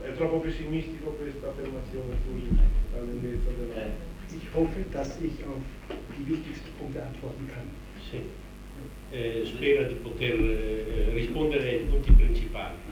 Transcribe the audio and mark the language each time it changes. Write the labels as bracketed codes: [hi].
[it] È troppo pessimistico questa affermazione sulla lunghezza della. [de] Ich hoffe, dass ich auf die wichtigsten Punkte antworten kann. [it] Sì. Spera di poter rispondere ai punti principali.